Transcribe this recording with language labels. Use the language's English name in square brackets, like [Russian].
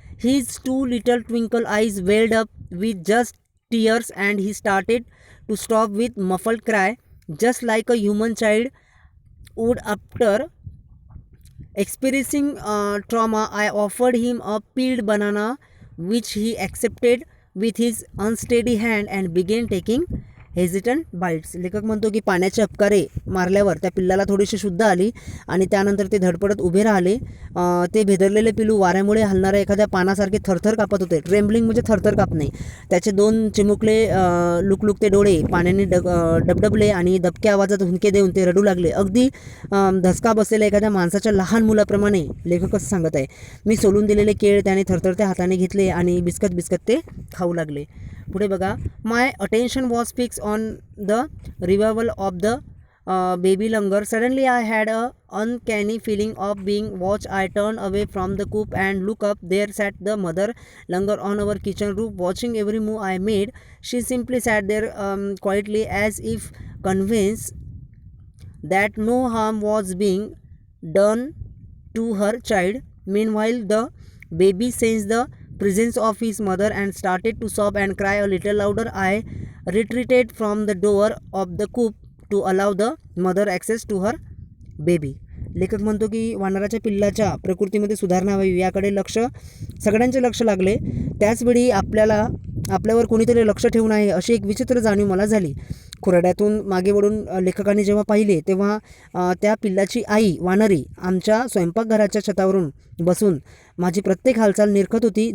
[English] His two little twinkle eyes welled up with just tears and he started to stop with muffled cry, just like a human child would after experiencing trauma. I offered him a peeled banana which he accepted with his unsteady hand and began taking hesitant bites. [Marathi] लेखक म्हणतो की पाण्याचे अपकारे मारल्यावर त्या पिल्लाला थोडीशी शुद्ध आली आणि त्यानंतर ते धडपडत उभे राहिले. ते भेदरलेले पिल्लू वाऱ्यामुळे हलणाऱ्या एखाद्या पानासारखे थरथर कापत होते. ट्रेम्बलिंग म्हणजे थरथर कापणे. त्याचे दोन चिमुकले लुकलुकते डोळे पाण्याने डबडबले आणि दबक्या आवाजात हुंदके देऊन ते रडू लागले. अगदी धसका बसलेल्या एखाद्या माणसाच्या लहान मुलाप्रमाणे. लेखक असं सांगत आहे. मी सोलून दिलेले केळ त्याने थरथरत्या हाताने घेतले आणि बिस्कत ते खाऊ लागले. पुढे बघा. [English] My attention was fix on the revival of the baby Langar. Suddenly I had a uncanny feeling of being watched. I turned away from the coop and looked up. There sat the mother Langar on our kitchen roof, watching every move I made. She simply sat there quietly, as if convinced that no harm was being done to her child. Meanwhile, the baby sensed the presence of his mother and started to sob and cry a little louder. I retreated from the door of the coop to allow the mother access to her baby. [Marathi] लेखक म्हणतो की वानराच्या पिल्लाच्या प्रकृतीमध्ये सुधारणा व्हावी याकडे सगळ्यांचे लक्ष लागले. त्याचवेळी आपल्यावर कोणीतरी लक्ष ठेवून आहे अशी एक विचित्र जाणीव मला झाली. खुराड्यातून मागे वळून लेखकाने जेव्हा पाहिले तेव्हा त्या पिल्लाची आई वानरी आमच्या स्वयंपाकघराच्या छतावरून बसून माझी प्रत्येक हालचाल निरखत होती.